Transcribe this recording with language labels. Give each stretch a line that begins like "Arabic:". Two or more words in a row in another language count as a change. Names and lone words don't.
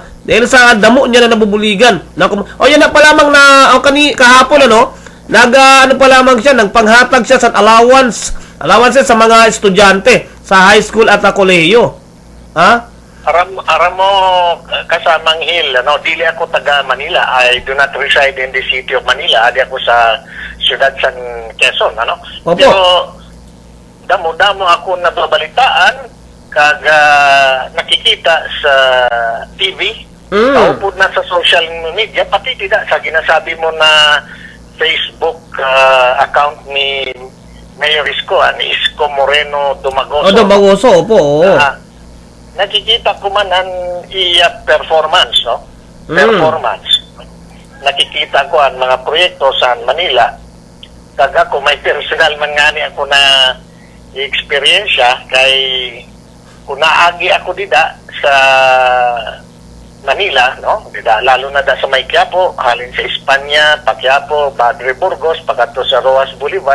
Hiligaynon: Dahil sa damo niya na nabubuligan. Yan na pa lamang na kahapon pa lamang siya, nagpanghatag siya sa allowance sa mga estudyante sa high school at kolehiyo. Aram mo kasamang Hill, dili ako taga Manila.
English: I do not reside in the city of Manila.
Hiligaynon: Adi ako sa Ciudad San Quezon,
Filipino: Opo.
Hiligaynon: Pero damo ako nababalitaan kag nakikita sa TV, upod na sa
English: social media,
Hiligaynon: pati tidak sa ginasabi mo na Facebook account ni Mayor Isko, ni Isko Moreno Dumagoso.
Filipino: Dumagoso, opo.
Hiligaynon: Nakikita ko man ang iya performance, Performance.
Filipino: Nakikita ko ang mga proyekto sa Manila.
Hiligaynon: Kag ako may personal man ngani ako na experiensya kay kung naagi ako dida sa Manila, lalo na sa may Quiapo, halin sa Espanya, Quiapo, Padre Burgos, pagkato sa Roas Boulevard.